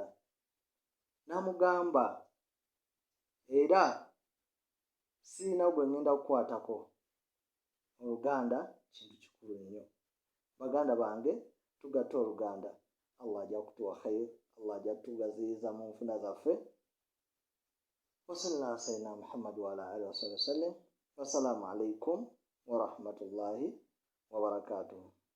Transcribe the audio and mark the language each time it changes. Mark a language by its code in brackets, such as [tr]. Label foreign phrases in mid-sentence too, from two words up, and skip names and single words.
[lg] N'amugamba era sirina gwe ngenda kukwatako, oluganda kintu kikulu nnyo. Baganda bange tugatte oluganda, Allah ajja kutuwa khair, Allah ajja kutugaziyiza mu nfuna zaffe. [ar] وصلى الله على سيدنا محمد وعلى آله وسلم. والسلام عليكم ورحمة الله وبركاته.